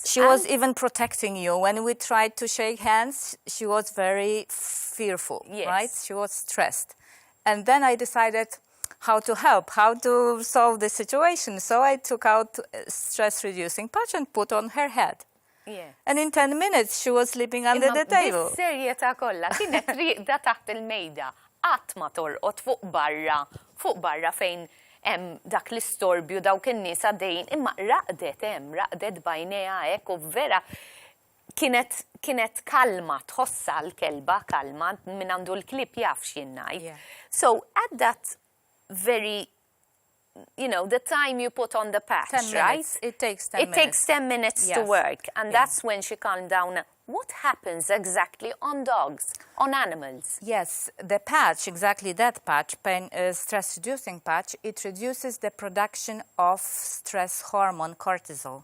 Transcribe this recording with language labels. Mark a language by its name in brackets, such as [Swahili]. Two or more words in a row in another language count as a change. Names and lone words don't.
[English] She was even protecting you. When we tried to shake hands, she was very fearful, Yes. right? She was stressed. And then I decided how to help, how to solve the situation. So I took out a stress-reducing patch and put on her head. Yeah. And in 10 minutes, she was sleeping under the table. [Maltese] Bis-serjetà kollha kienet riqda taħt il-mejda, qatt ma torqod fuq barra fejn hemm dak l-istorbju dawk in-nies għaddejjin, imma raqdet bajnejha hekk u vera kienet kalma, tħossa l-kelba kalma minn għandu l-klip jaf x'jinnaj. [English] Yeah. So at that very, the time you put on the patch, 10 right? minutes. It takes 10 minutes. It takes 10 minutes to Yes. work, and that's when she calmed down. What happens exactly on dogs, on animals? Yes, the patch, exactly that patch, stress-reducing patch, it reduces the production of stress hormone cortisol.